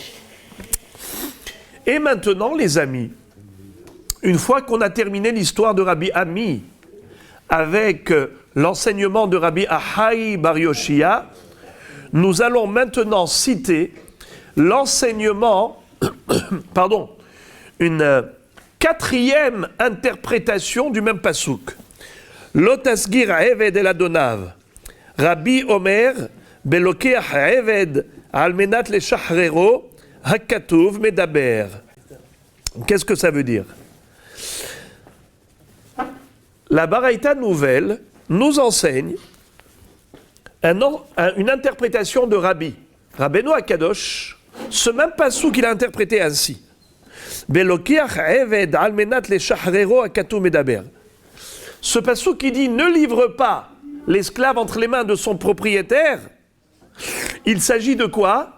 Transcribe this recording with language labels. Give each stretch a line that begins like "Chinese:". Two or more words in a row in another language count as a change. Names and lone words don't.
French: Et maintenant, les amis, une fois qu'on a terminé l'histoire de Rabbi Ami avec l'enseignement de Rabbi Ahai Bar Yoshia, nous allons maintenant citer l'enseignement, une quatrième interprétation du même pasouk.
Hebrew: לא תסגיר עבד אל אדניו. רבי אומר בלוקח עבד על מנת לשחררו הכתוב מדבר.
French: Qu'est-ce que ça veut dire? La Baraïta nouvelle nous enseigne une interprétation de Rabbi Rabbeinu Akadosh. Ce même pasouk qu'il a interprété ainsi. Ce passouk qui dit ne livre pas l'esclave entre les mains de son propriétaire, il s'agit de quoi?